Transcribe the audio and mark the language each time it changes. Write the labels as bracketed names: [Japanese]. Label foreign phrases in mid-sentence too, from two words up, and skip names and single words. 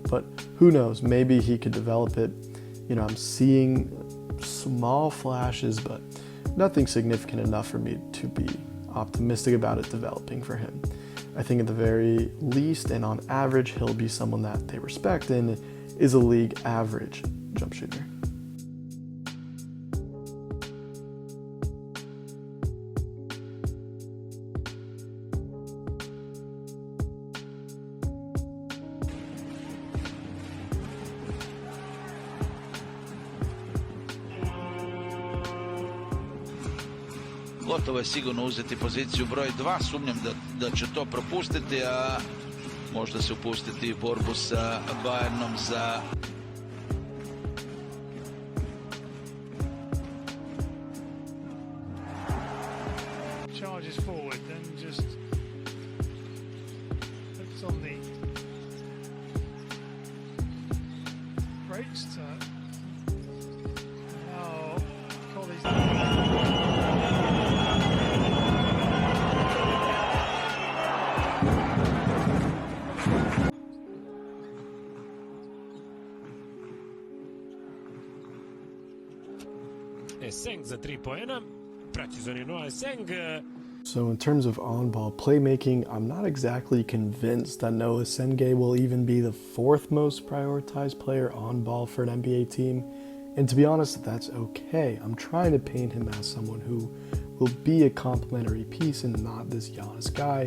[English] But who knows, maybe he could develop it. I'm seeing small flashes, but nothing significant enough for me to be optimistic about it developing for him. I think at the very least and on average, he'll be someone that they respect and is a league average jump shooter. [Croatian] Gotovo je sigurno uzeti poziciju broj 2, sumnjam da će to propustiti, a možda se upustiti u borbu sa Bayernom za... [English] Charges forward, then just hooks on the brakes to now Colley's. [Croatian] Essengue za 3 poena, precizan je Noa Essengue. [English] So in terms of on-ball playmaking, I'm not exactly convinced that Noa Essengue will even be the 4th most prioritized player on ball for an NBA team. And to be honest, that's okay. I'm trying to paint him as someone who will be a complementary piece and not this Giannis guy.